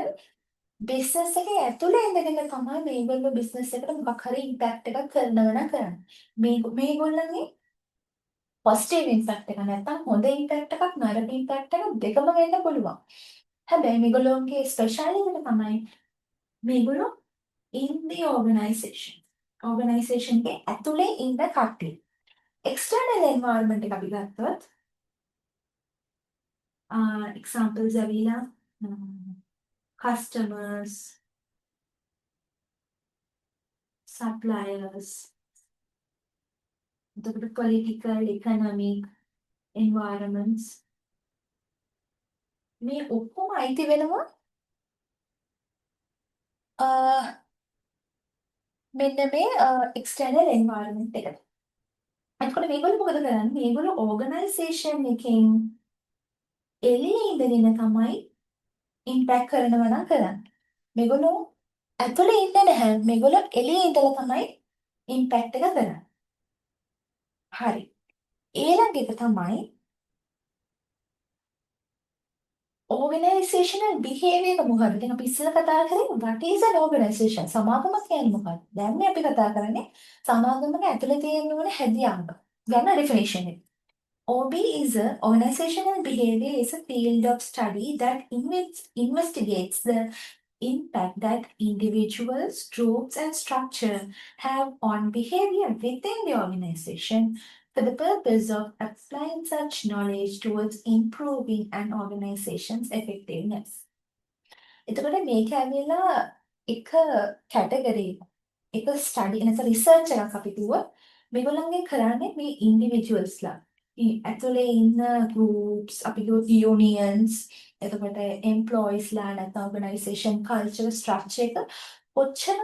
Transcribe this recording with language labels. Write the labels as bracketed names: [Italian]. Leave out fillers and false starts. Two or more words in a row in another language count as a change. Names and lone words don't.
[Sinhala] බිස්නස් එකේ ඇතුලේ ඉඳගෙන තමයි මේගොල්ලෝ බිස්නස් එකට මොකක් හරි ඉම්පැක්ට් එකක් කරනවා නම් කරන්නේ. මේගොල්ලන්ගේ [English] positive impact [Sinhala] එක නැත්තම් හොඳ ඉම්පැක්ට් එකක් නරක ඉම්පැක්ට් එකක් දෙකම වෙන්න පුළුවන්. හැබැයි මේගොල්ලෝගේ ස්පෙෂාලිටි එක තමයි මේගොල්ලෝ [English] in the organization. [Sinhala] organization එකේ ඇතුලේ ඉන්න කට්ටිය. [English] external environment [Sinhala] එක අපි ගත්තොත් examples ඇවිල්ලා [English] customers suppliers [Sinhala] එතකොට [English] political economic environments [Sinhala] මේ ඔක්කොම අයිති වෙනවා මෙන්න මේ [English] external environment [Sinhala] එකට. එතකොට මේගොල්ලෝ මොකද කරන්නේ? මේගොල්ලෝ organization එකෙන් එළියේ ඉඳගෙන තමයි ඉම්පැක්ට් කරනවා නම් කරන්නේ. මේගොල්ලෝ ඇතුලේ ඉන්නේ නැහැ. මේගොල්ලෝ එළියේ ඉඳලා තමයි ඉම්පැක්ට් එක කරන්නේ. හරි. ඊළඟ එක තමයි [English] organizational behavior [Sinhala] එක මොකක්ද? දැන් අපි ඉස්සෙල්ලා කතා කරේ [English] what is an organization? [Sinhala] සමාගමක් කියන්නේ මොකක්ද? දැන් අපි කතා කරන්නේ සමාගමක ඇතුලේ තියෙන ඕන හැදියාව. ගන්න ඩෙෆිනිෂන් එක. [English] OB is a organizational behavior is a field of study that investigates the impact that individuals, groups, and structure have on behavior within the organization for the purpose of applying such knowledge towards improving an organization's effectiveness. [Sinhala] එතකොට මේක ඇවිල්ලා එක කැටගරි එක ස්ටඩි නැත්නම් රිසර්ච් එකක් අපි කිව්වොත් මේගොල්ලන්ගේ කරන්නේ මේ ඉන්ඩිවිජුවල්ස්ලා ඇතුලේ ඉන්න ගෲප්ස් අපි කිව්වොත් යූනියන්ස් එතකොට එම්ප්ලොයිස්ලා නැත්නම් [English] organization culture structure [Sinhala] එක කොච්චර